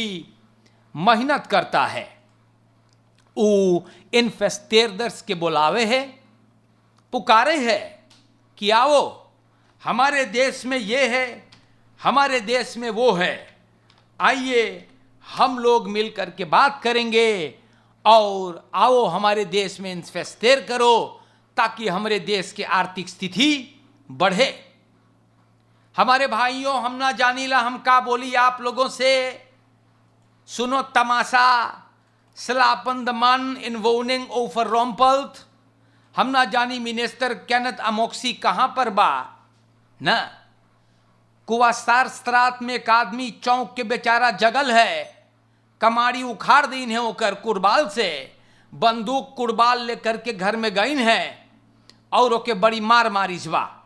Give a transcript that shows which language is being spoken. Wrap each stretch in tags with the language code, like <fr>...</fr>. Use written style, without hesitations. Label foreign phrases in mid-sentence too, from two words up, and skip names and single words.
<hns>मेहनत करता है, वो इन्वेस्टर्स के बुलावे है, पुकारे है कि आओ हमारे देश में ये है, हमारे देश में वो है, आइए हम लोग मिलकर के बात करेंगे और आओ हमारे देश में इन्वेस्टर करो ताकि हमारे देश की आर्थिक स्थिति बढ़े। हमारे भाइयों, हम ना जानीला हम का बोली आप लोगों से, सुनो तमाशा,</hns> <nl>slapen de man in woning overrompeld,</nl> <hns>हम ना जानी मिनिस्टर केनेथ अमोक्सी कहां पर बा ना। कुवास्तार स्त्रात में एक आदमी चौंक के बेचारा जगल है, कमाड़ी उखाड़ दीन है ओकर कुड़बाल से, बंदूक कुड़बाल लेकर के घर में गईन है और ओके बड़ी मार मारिस बा।</hns>